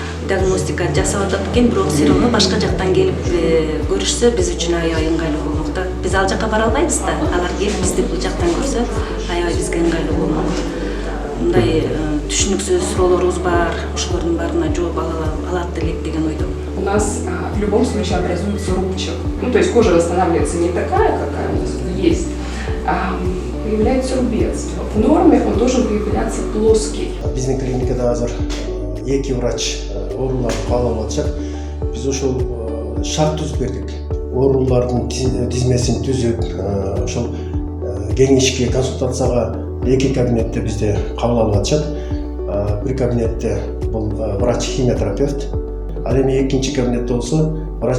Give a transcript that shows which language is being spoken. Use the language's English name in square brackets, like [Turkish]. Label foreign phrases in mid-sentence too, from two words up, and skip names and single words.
[Kyrgyz] диагностика жасап атат экен, бирок [Russian] все равно [Kyrgyz] башка жактан келип көрүшсө биз үчүн аябай ыңгайлуу болмок да. Биз ал жакка бара албайбыз да. Алар келип бизди бул жактан көрсө аябай бизге ыңгайлуу болмок. Мындай түшүнүксүз суроолорубуз бар, ошолордун баарына жооп алат элек деген ойдомун. [Russian] У нас в любом случае образуется рубчик. Ну, то есть кожа восстанавливается не такая, какая у нас есть, а появляется рубец. В норме он должен появляться плоский. [Kyrgyz] Биздин клиникада азыр 2 врач ооруларды каалап атышат. Биз ошол шарт түзүп бердик. Оорулардын тизмесин түзүп, ошол кеңешке, консультацияга 2 кабинетте бизде кабыл алып атышат. Бир кабинетте бул врач-химиотерапевт, ал эми экинчи кабинетте болсо врач-дерматолог.